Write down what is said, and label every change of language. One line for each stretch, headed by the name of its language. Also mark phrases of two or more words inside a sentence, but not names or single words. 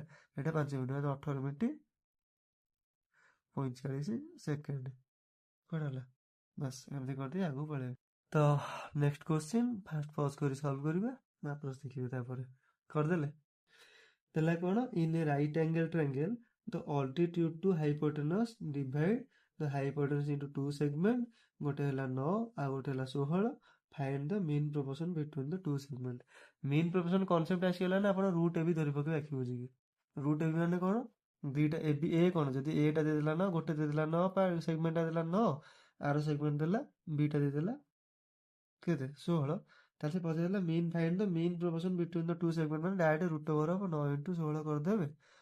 Odia: ଏଇଟା 5 ମିନିଟ୍, 18 ମିନିଟ୍ 45 ସେକେଣ୍ଡ। କ'ଣ ହେଲା? ବାସ୍ ଏମିତି କରିଦେଇ ଆଗକୁ ପଳେଇବେ। ତ
English: next question, first pause
Odia: କରି ସଲ୍ଭ କରିବା, ଆପ୍ରୋଚ୍ ଦେଖିବେ। ତାପରେ କରିଦେଲେ ଦେଲା କ'ଣ?
English: in a right angle triangle, the altitude to hypotenuse divide the hypotenuse into 2 segment.
Odia: ଗୋଟେ ହେଲା 9, ଆଉ ଗୋଟେ ହେଲା 16.
English: Find the mean proportion between the 2 segment. mean proportion
Odia: କନସେପ୍ଟ ଆସିଗଲା ନା, ଆପଣ
English: root a b
Odia: ଧରି ପକେଇବେ ଆଖି ବୁଝିକି।
English: root a b
Odia: ମାନେ କ'ଣ? ଦୁଇଟା ଏ ବି, ଏ କ'ଣ? ଯଦି ଏଟା ଦେଇଦେଲା 9, ଗୋଟେ ଦେଇଦେଲା 9, ସେଗମେଣ୍ଟଟା ଦେଲା 9, ଆର ସେଗମେଣ୍ଟ ଦେଲା, ବିଟା ଦେଇଦେଲା କେତେ? 16। ତାହେଲେ ସେ ପଚାରିଲା
English: mean find the mean proportion between the 2 segment, ମାନେ direct root over
Odia: ହେବ 9 × 16 କରିଦେବେ।